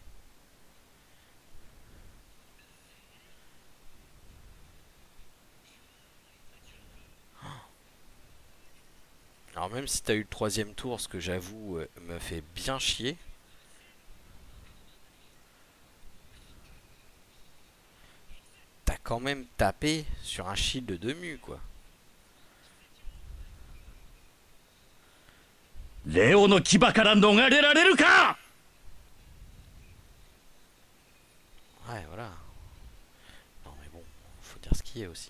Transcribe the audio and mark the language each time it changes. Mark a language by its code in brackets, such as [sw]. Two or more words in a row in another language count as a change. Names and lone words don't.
[fr] Alors même si t'as eu le troisième tour, ce que j'avoue me fait bien chier. T'as quand même tapé sur un shield de demi, quoi. [ja] レオの牙から逃れられるか。 [fr] Ouais, voilà. Non mais bon, faut dire ce qui est aussi.